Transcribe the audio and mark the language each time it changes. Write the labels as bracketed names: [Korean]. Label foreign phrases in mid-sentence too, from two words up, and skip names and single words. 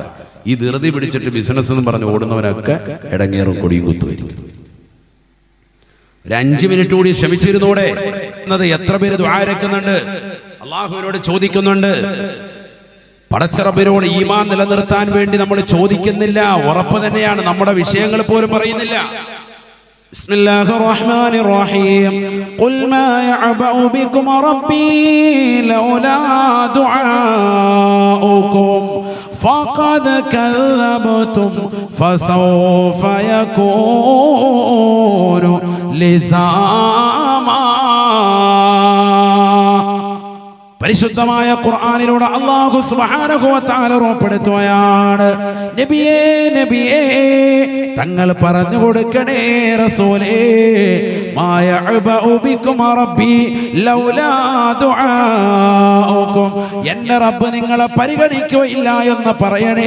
[Malayalam] ഈ ധൃതി പിടിച്ചിട്ട് ബിസിനസ് എന്ന് പറഞ്ഞ് ഓടുന്നവനൊക്കെ ഇടങ്ങേറും കൊടിയും കുത്തുവരും. ഒരു 5 മിനിറ്റ് കൂടി ക്ഷമിച്ചിരുന്നൂടെ എന്നത് എത്ര പേര് ദുആ രക്കുന്നുണ്ട്, അള്ളാഹുവിനോട് ചോദിക്കുന്നുണ്ട്. പടച്ചറബിനോട് ഈമാൻ നിലനിർത്താൻ വേണ്ടി നമ്മൾ ചോദിക്കുന്നില്ല, ഉറപ്പ് തന്നെയാണ്. നമ്മുടെ വിഷയങ്ങൾ പോലും പറയുന്നില്ല. [Arabic] بسم الله الرحمن الرحيم قل ما يعبأ بكم ربي لولا دعاؤكم فقد كذبتم فسوف يكون لزاما. [Malayalam] പരിശുദ്ധമായ ഖുർആനിലൂടെ അല്ലാഹു [Arabic] سبحانه وتعالى [Malayalam] ഉറപ്പെടുത്തുകയാണ്, നബിയേ നബിയേ തങ്ങൾ പറഞ്ഞു കൊടുക്കണേ റസൂലേ, [Arabic] ما يعبأ بكم ربي لولا دعاؤكم, [Malayalam] എന്റെ റബ്ബ് നിങ്ങളെ പരിഗണിക്കുകയില്ല എന്ന് പറയണേ.